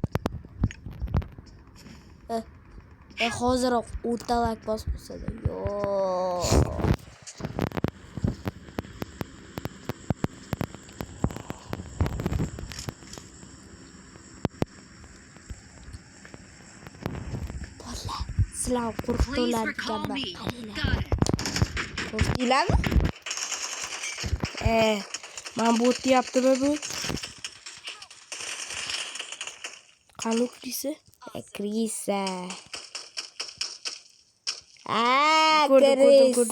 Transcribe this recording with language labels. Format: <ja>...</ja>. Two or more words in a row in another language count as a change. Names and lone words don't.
<uz>Hoziroq o'rtalak bosib qo'ysa-da. Yo'q. Sizlar</uz> <en>Please</en> <uz>qo'rqitdilar</uz> <en>recall</en> <uz>ekanman.</uz> <en>me. Got it.</en> <uz>Qo'rqdinglarmi? Men bu deyaptimi bu? Qani Krisa? Krisa. Ko'rdim, ko'rdim, ko'rdim.</uz>